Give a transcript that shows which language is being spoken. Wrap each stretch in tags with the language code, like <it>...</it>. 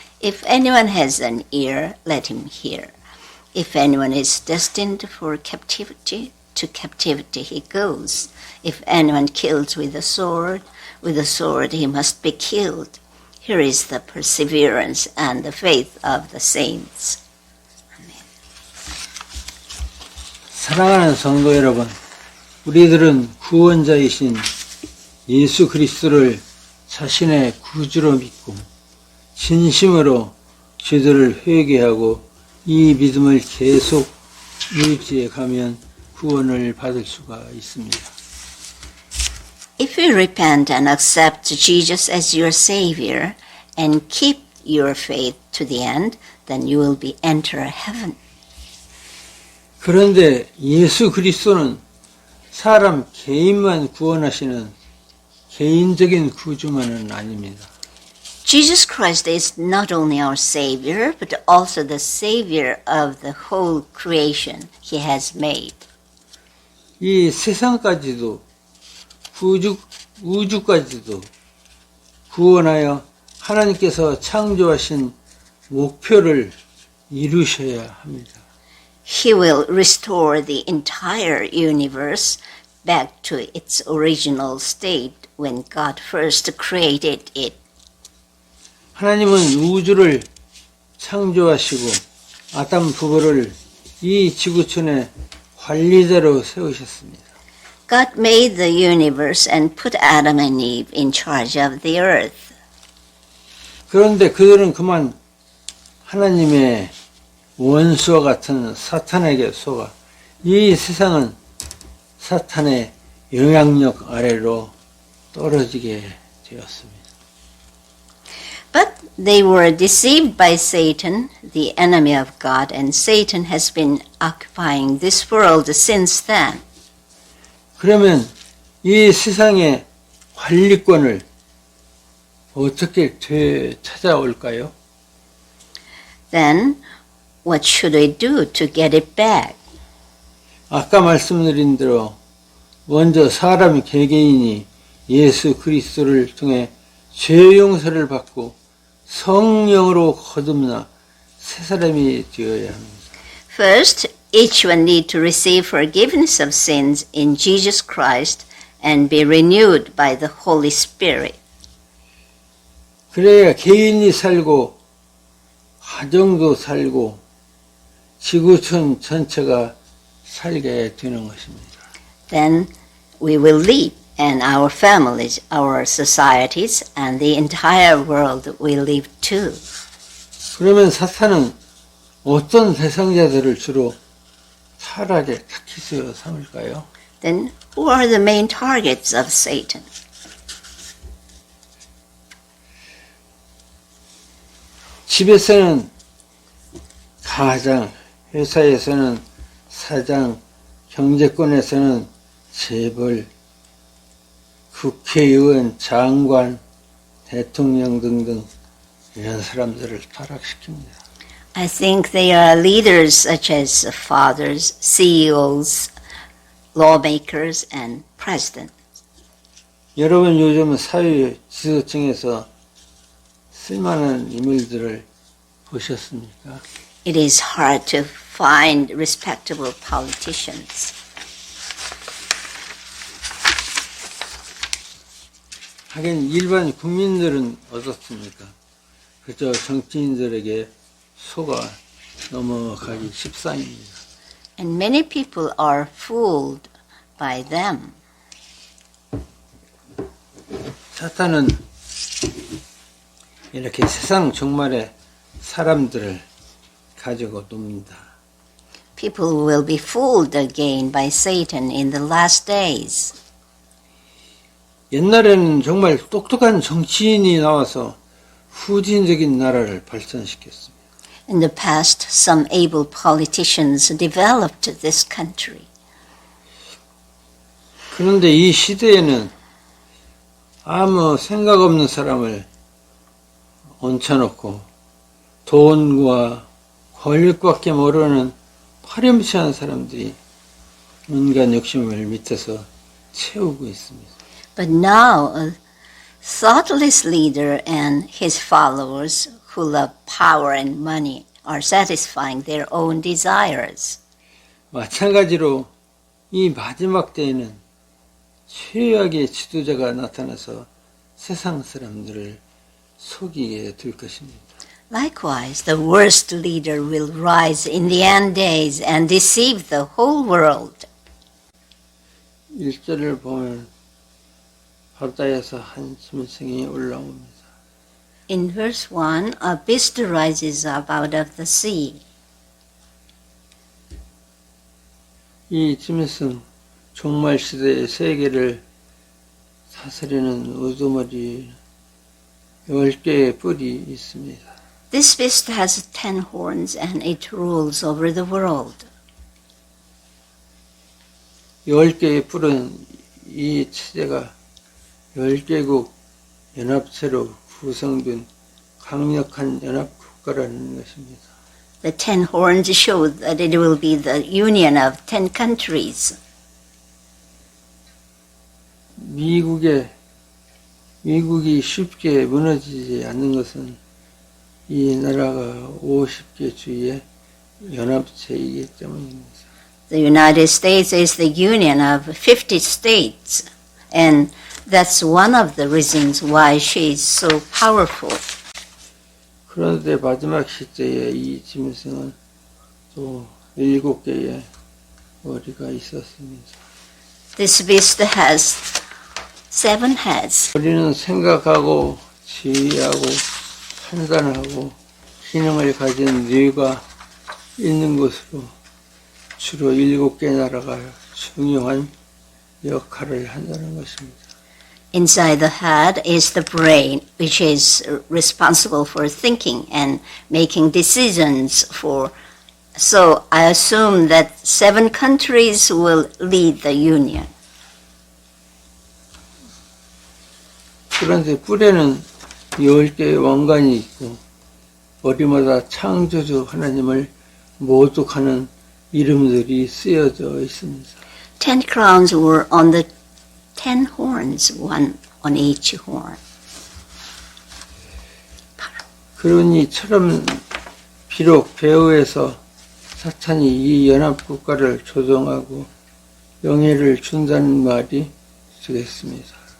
<en>If anyone has an ear, let him hear. If anyone is destined for captivity, to captivity he goes. If anyone kills with a sword he must be killed. Here is the perseverance and the faith of the saints.</en> <ko>사랑하는 성도 여러분, 우리들은 구원자이신 예수 그리스도를 자신의 구주로 믿고 진심으로 죄들을 회개하고 이 믿음을 계속 유지해 가면 구원을 받을 수가 있습니다.</ko> <en>If you repent and accept Jesus as your Savior and keep your faith to the end, then you will enter heaven.</en> <ko>그런데 예수 그리스도는 사람 개인만 구원하시는 개인적인 구주만은 아닙니다.</ko> <en>Jesus Christ is not only our Savior, but also the Savior of the whole creation He has made.</en> <ko>이 세상까지도 우주까지도 구원하여 하나님께서 창조하신 목표를 이루셔야 합니다.</ko> <en>He will restore the entire universe back to its original state when God first created it.</en> <ko>하나님은 우주를 창조하시고 아담 부부를 이 지구촌의 관리자로 세우셨습니다.</ko> <en>God made the universe and put Adam and Eve in charge of the earth.</en> <ko>그런데 그들은 그만 하나님의 원수와 같은 사탄에게 속아 이 세상은 사탄의 영향력 아래로 떨어지게 되었습니다.</ko> <en>But they were deceived by Satan, the enemy of God, and Satan has been occupying this world since then.</en> <ko>그러면 이 세상의 관리권을 어떻게 되찾아올까요?</ko> <en>Then what should we do to get it back?</en> <ko>아까 말씀드린 대로 먼저 사람 개개인이 예수 그리스도를 통해 죄 용서를 받고 성령으로 거듭나 새 사람이 되어야 합니다.</ko> <en>First, each one need to receive forgiveness of sins in Jesus Christ and be renewed by the Holy Spirit.</en> <ko>그래야 개인이 살고 가정도 살고 지구촌 전체가 살게 되는 것입니다.</ko> <en>Then we will live, and our families, our societies, and the entire world will live too.</en> <ko>그러면 사탄은 어떤 대상자들을 주로 타락의 타깃으로 삼을까요?</ko> <en>Then who are the main targets of Satan?</en> <ko>집에서는 가장, 회사에서는 사장, 경제권에서는 재벌, 국회의원, 장관, 대통령 등등 이런 사람들을 타락시킵니다.</ko> <en>I think they are leaders such as fathers, CEOs, lawmakers and presidents.</en> <ko>여러분 요즘 사회 지도층에서 쓸만한 인물들을 보셨습니까?</ko> <en>It is hard to find respectable politicians.</en> <ko>하긴 일반 국민들은 어떻습니까? 그저 정치인들에게 속아 넘어가기 십상입니다.</ko> <en>And many people are fooled by them.</en> <ko>사탄은 이렇게 세상 종말에 사람들을 가지고 놉니다.</ko> <en>People will be fooled again by Satan in the last days.</en> <ko>옛날에는 정말 똑똑한 정치인이 나와서 후진적인 나라를 발전시켰습니다.</ko> <en>In the past, some able politicians developed this country.</en> <ko>그런데 이 시대에는 아무 생각 없는 사람을 얹혀놓고 돈과 권력밖에 모르는 파렴치한 사람들이 온갖 욕심을 밑에서 채우고 있습니다.</ko> <en>But now, a thoughtless leader and his followers who love power and money are satisfying their own desires.</en> <ko>마찬가지로 이 마지막 때에는 최악의 지도자가 나타나서 세상 사람들을 속이게 될 것입니다.</ko> <en>Likewise, the worst leader will rise in the end days and deceive the whole world.</en> <ko>1절을 보면 바다에서 한 짐승이 올라옵니다.</ko> <en>In verse 1, a beast rises up out of the sea.</en> <ko>이 짐승 종말 시대의 세계를 다스리는 우두머리 10개의 뿔이 있습니다.</ko> <en>This beast has 10 horns and it rules over the world.</en> <ko>10개의 뿔은 이 체제가 10개국 연합체로 구성된 강력한 연합국가라는 것입니다.</ko> <en>The 10 horns show that it will be the union of 10 countries.</en> <ko>미국이 쉽게 무너지지 않는 것은 이 나라가 50개 주의 연합체이기 때문입니다.</ko> <en>The United States is the union of 50 states, and that's one of the reasons why she is so powerful.</en> <ko>그런데 마지막 시대에 이 짐승은 또 7개의 머리가 있었습니다.</ko> <en>This beast has 7 heads.</en> <ko>우리는 생각하고 지휘하고 판단하고 기능을 가진 뇌가 있는 곳으로 주로 7개 나라가 중요한 역할을 한다는 것입니다.</ko> <en>Inside the head is the brain, which is responsible for thinking and making decisions for. So I assume that 7 countries will lead the union.</en> <ko>그런데 뿔에는 10개의 왕관이 있고 머리마다 창조주 하나님을 모독하는 이름들이 쓰여져 있습니다.</ko> <en>10 crowns were on the 10 horns, one on each horn.</en> <ko>그러니 이처럼 비록 배후에서 사탄이 이 연합국가를 조종하고 영예를 준다는 말이 되겠습니다.</ko>